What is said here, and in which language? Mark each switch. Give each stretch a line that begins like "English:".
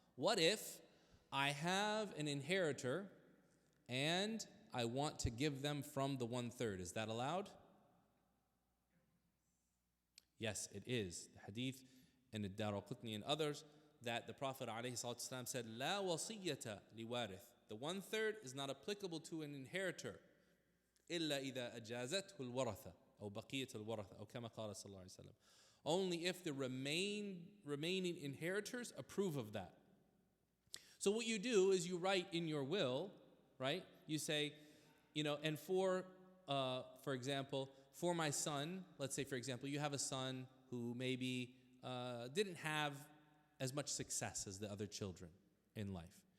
English: What if I have an inheritor and I want to give them from the 1/3? Is that allowed? Yes, it is. The hadith and the Daraqutni and others that the Prophet ﷺ said,
Arabic: La wasiyyata liwarith.
English: The 1/3 is not applicable to an inheritor.
Arabic: إلا إذا أجازته الورثة أو بقية الورثة أو كما قال صلى الله عليه وسلم.
English: Only if the remaining inheritors approve of that. So what you do is you write in your will, right? You say, and for example, for my son, let's say, for example, you have a son who maybe didn't have as much success as the other children in life.